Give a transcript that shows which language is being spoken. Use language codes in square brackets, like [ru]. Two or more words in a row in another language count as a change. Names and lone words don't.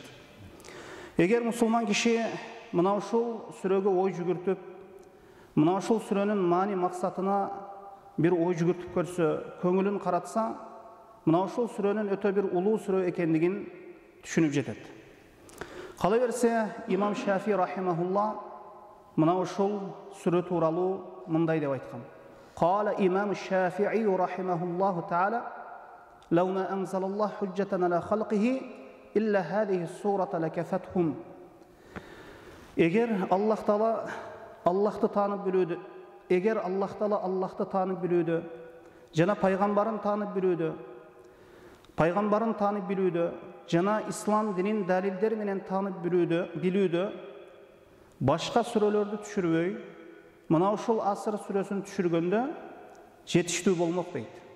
[ky] Эгер мусулман киши мына ушул сүрөгө ой жүгүртүп, мына ушул сүрөнүн маани максатына bir ой жүгүртүп көрсө, көңүлүн каратса, мына ушул сүрөнүн өтө бир улуу сүрө экендигин түшүнүп жетет. Кала берсе, имам Шафи рахимахулла мына ушул сүрө тууралуу мындай деп айткан. [ar] قال الإمام الشافعي رحمه الله تعالى: "لو ما أنزل الله حجة على خلقه إلا هذه السورة لكفتهم." [ky] Эгер Аллах Таала Аллахты таанып билүүдү, Эгер Аллах Таала Аллахты таанып билүүдө, жана пайгамбарын таанып билүүдө, жана ислам динин далилдери менен таанып билүүдө, башка сүрөлөрдү түшүрбөй, мына ушул Аср сүрөсүн түшүргөндө жетиштүү болмок дейт.